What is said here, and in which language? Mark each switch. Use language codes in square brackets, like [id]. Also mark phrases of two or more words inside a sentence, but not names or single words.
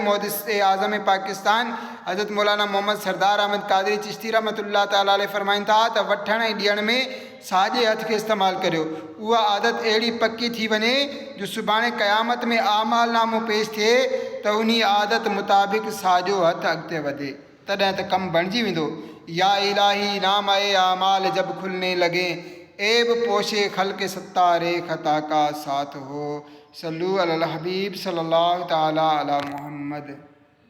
[sd] मुहद्दिस आज़म पाकिस्तान हज़रत मौलाना मोहम्मद सरदार अहमद कादरी चिश्ती रहमतुल्लाह ताला अलैह फरमाइनि था त वठण ऐं ॾियण में साॼे हथ खे इस्तेमालु करियो। उहा आदत अहिड़ी पकी थी वञे जो सुभाणे क़यामत में आमाल नामो पेश थिए त उन आदत मुताबिक़ साॼो हथु अॻिते वधे, तॾहिं त कमु बणिजी वेंदो। [ur] یا الٰہی نام اعمال جب کھلنے لگے، عیب پوشے خل کے ستارے خطا کا ساتھ ہو. [ar] صلوا على الحبيب صلى الله تعالى على محمد.